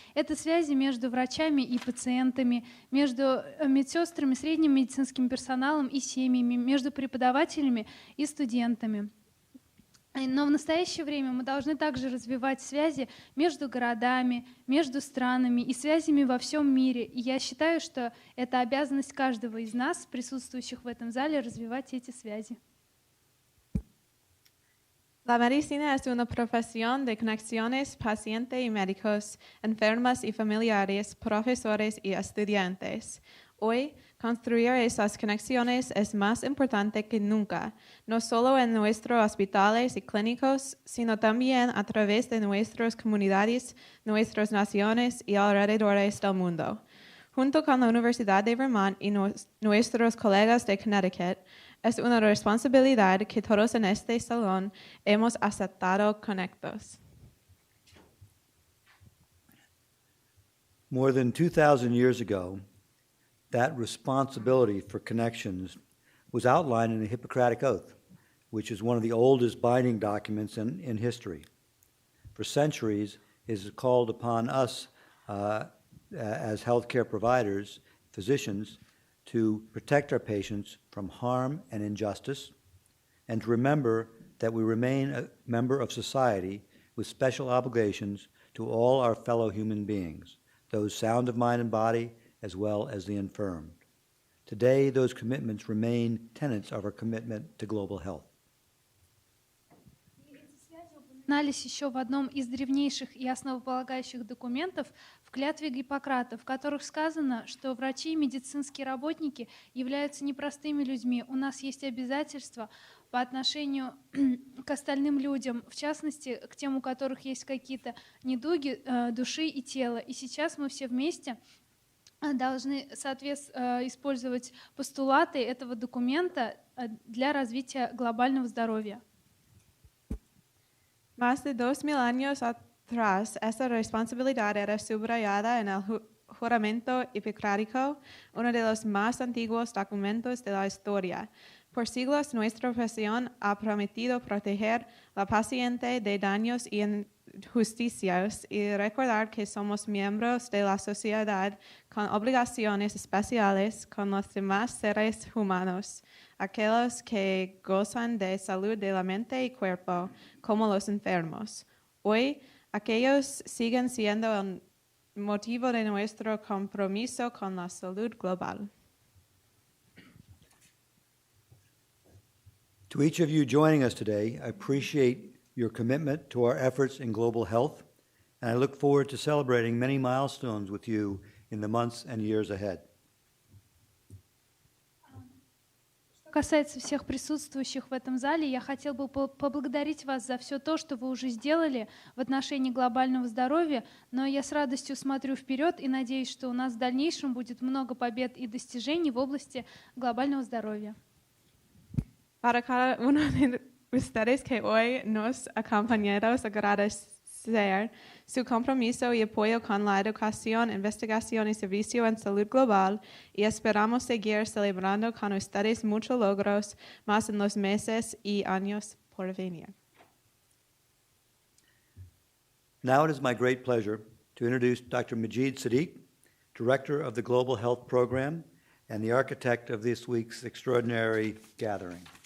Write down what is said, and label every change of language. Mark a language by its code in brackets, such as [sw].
[ru] Это связи между врачами и пациентами, между медсестрами, средним медицинским персоналом и семьями, между преподавателями и студентами. Но в настоящее время мы должны также развивать связи между городами, между странами и связями во всем мире. И я считаю, что это обязанность каждого из нас, присутствующих в этом зале, развивать эти связи. [es] La medicina es una profesión de conexiones pacientes y médicos, enfermos y familiares, profesores y estudiantes. Hoy, construir esas conexiones es más importante que nunca, no solo en nuestros hospitales y clínicos, sino también a través de nuestras comunidades, nuestras naciones y alrededores del mundo. Junto con la Universidad de Vermont y nuestros colegas de Connecticut, es una responsabilidad que todos en este salón hemos aceptado conectos. [en] More than 2,000 years ago, that responsibility for connections was outlined in the Hippocratic Oath, which is one of the oldest binding documents in history. for centuries is called upon us as healthcare providers, physicians, to protect our patients from harm and injustice, and to remember that we remain a member of society with special obligations to all our fellow human beings, those sound of mind and body, as well as the infirm. Today, those commitments remain tenets of our commitment to global health. [ru] Упоминались еще в одном из древнейших и основополагающих документов в клятве Гиппократа, в которых сказано, что врачи и медицинские работники являются непростыми людьми. У нас есть обязательства по отношению к остальным людям, в частности, к тем, у которых есть какие-то недуги души и тела. И сейчас мы все вместе должны использовать постулаты этого документа для развития глобального здоровья. [es] Más de 2000 años atrás, esta responsabilidad era subrayada en el juramento hipocrático, uno de los más antiguos documentos de la historia. Por siglos, nuestra profesión ha prometido proteger al paciente de daños y injusticias y recordar que somos miembros de la sociedad con obligaciones especiales con los demás seres humanos, aquellos que gozan de salud de la mente y cuerpo, como los enfermos. Hoy, aquellos siguen siendo el motivo de nuestro compromiso con la salud global. [en] To each of you joining us today, I appreciate your commitment to our efforts in global health, and I look forward to celebrating many milestones with you in the months and years ahead. [ru] Что касается всех присутствующих в этом зале, я хотел бы поблагодарить вас за все то, что вы уже сделали в отношении глобального здоровья, но я с радостью смотрю вперед и надеюсь, что у нас в дальнейшем будет много побед и достижений в области глобального здоровья. [es] Para cada uno de ustedes que hoy nos acompañados, agradecer su compromiso y apoyo con la educación, investigación y servicio en salud global, y esperamos seguir celebrando con ustedes muchos logros más en los meses y años por venir. [en] Now it is my great pleasure to introduce Dr. Majid Sadiq, Director of the Global Health Program and the architect of this week's extraordinary gathering.